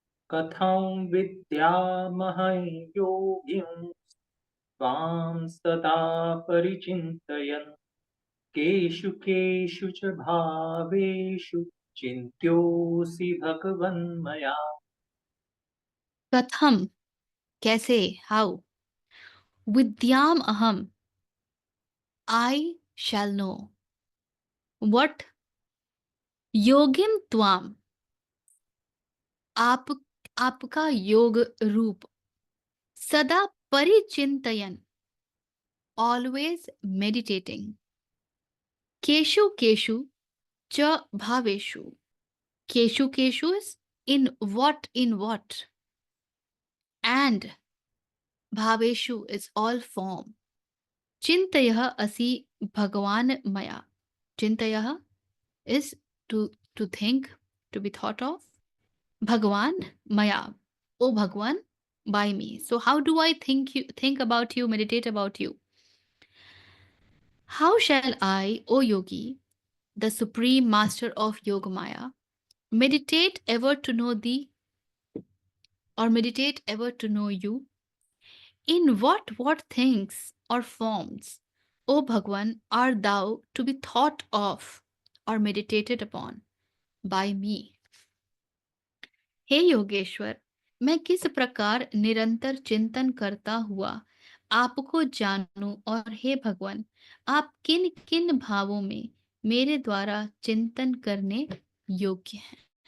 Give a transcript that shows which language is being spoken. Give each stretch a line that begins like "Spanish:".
Sanskrit: कथं विद्यामहं योगिं त्वां सदा परिचिन्तयन् केषु केषु च भावेषु चिन्त्योऽसि भगवन्मया। कथम, कैसे, हाउ, विद्याम अहम,
English: I shall know, what,
Sanskrit: योगिम त्वाम,
Hindi: आप, आपका योग रूप,
Sanskrit: सदा परिचिंतयन,
English: always meditating,
Sanskrit: केशु केशु च भावेशु, cashew cashew is in what,
English: and भावेशु is all form,
Sanskrit: चिंतयः असि भगवान मया,
English: चिंतयः is to think, to be thought of, Bhagwan maya, oh Bhagwan, by me. So how do I think about you, meditate about you? How shall I, O yogi, the supreme master of yoga maya, meditate ever to know thee, or meditate ever to know you? In what things or forms, O Bhagwan, art thou to be thought of or meditated upon by me?
Hindi: हे योगेश्वर, मैं किस प्रकार निरंतर चिंतन करता हुआ आपको जानूं, और हे भगवान, आप किन किन भावों में मेरे द्वारा चिंतन करने योग्य हैं?